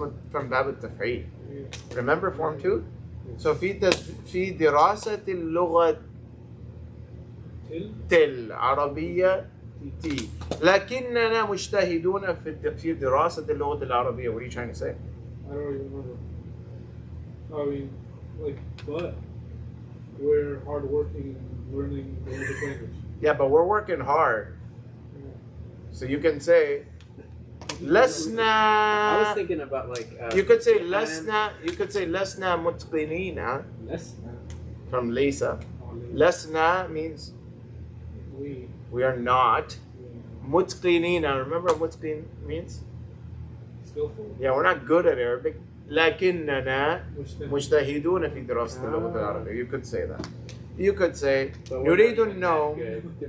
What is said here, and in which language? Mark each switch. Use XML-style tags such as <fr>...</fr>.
<ar>From باب التفعيل.</ar> <en>Remember form 2?</en> <ar>So في دراسة اللغة العربية تي. لكننا مجتهدون في دراسة اللغة العربية.</ar> <en>What are you trying to say? I don't even remember. I mean, like, but we're hardworking and learning the Arabic language. Yeah, but we're working hard. So you can say لسنا. I was thinking about like. You could say لسنا. You could say</en> <ar>لسنا متقنين.</ar> <en>From ليس. لسنا means we are not.</en> <ar>متقنين.</ar> <en>Remember what متقن means? Skillful. Yeah, we're not good at Arabic.</en> <ar>لكننا مجتهدون في دراسة اللغة العربية.</ar> <en>You could say that. You could say</en> <ar>نريد النوم.</ar>